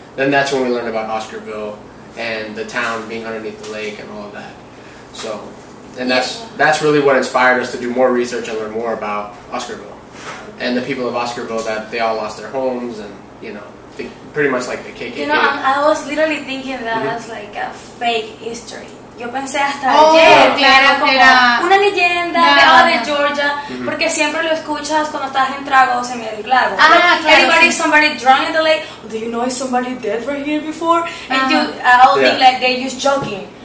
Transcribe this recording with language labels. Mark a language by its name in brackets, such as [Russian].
[English] Then that's when we learned about Oscarville and the town being underneath the lake and all of that. So, and that's really what inspired us to do more research and learn more about Oscarville and the people of Oscarville, that they all lost their homes and, you know, pretty much like the KKK. You know, I was literally thinking that was like a fake history. [Spanish] Yo pensé hasta ayer que era como una leyenda de no. Georgia, porque siempre lo escuchas cuando estás en tragos en el lago. Claro, [English] Everybody, [Spanish] sí. [English] somebody drunk in the lake. Do you know somebody dead right here before? And you, think like they just joking.